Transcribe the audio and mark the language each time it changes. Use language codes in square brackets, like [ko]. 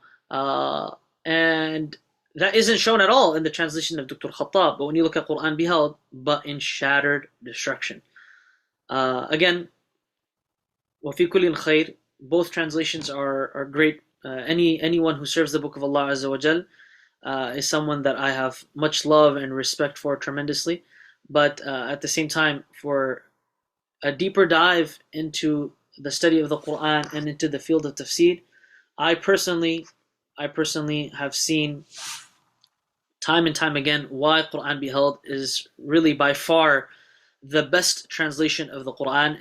[en] And that isn't shown at all in the translation of Dr. Khattab. But when you look at Quran Beheld, but in shattered destruction. Again, [ar] وَفِي كُلٍّ خَيْرٍ. [en] Both translations are great. Anyone who serves the Book of Allah Azza wa Jal is someone that I have much love and respect for tremendously. But at the same time, for a deeper dive into the study of the Quran and into the field of tafsir, I personally have seen time and time again why Quran Beheld is really by far the best translation of the Quran.